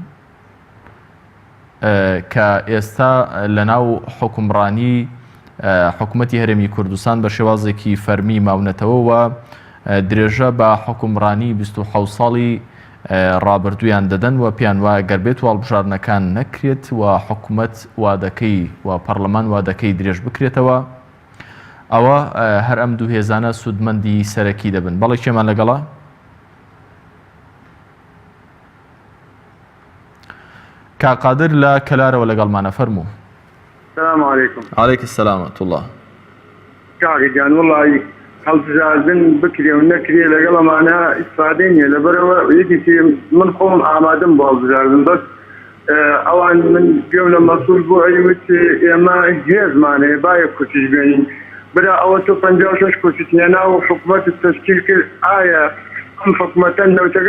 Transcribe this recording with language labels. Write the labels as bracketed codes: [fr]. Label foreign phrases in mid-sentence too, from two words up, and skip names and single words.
[ckb] کە ئێستا لەناو حکومڕانی حکوومەتی هەرێمی کوردستان بە شێوازێکی فەرمی ماونەتەوەوە درێژە بە حکومڕانی 27 ساڵی ڕابردوویان دەدەن و پیان وایە گەربێت و هەڵبژاردنەکان نەکرێت و حکوومەت وادەکەی و پەرلەمان وادەکەی درێژ بکرێتەوە ئەوە هەر ئەم دوو هێزانە سوودمەندی سەرەکی دەبن. بەڵێ کێمان لەگەڵا؟ کاقادر لە کەلارەوە لەگەڵمانە فەرموو. [ar] السلام عليكم. عليك السلام ورحمة الله. [ckb] كاغي جان والله هەڵبژاردن بکرێ و نەکرێ لەگەڵ ئەمانە ئیسفادەی نییە لەبەرەوە یەکێکی من خۆم ئامادەم بۆ هەڵبژاردن بەس ئەوان من گوێم لە مەسوول بۆ ئەیوت ئێمە هێزمانەیە باە کوچیش بێنین برا ئەوە تۆ 56 کوچیت هێنا و حکوومەتت تەشکیل کرد ئایا ئەم حکوومەتە نەوتەکە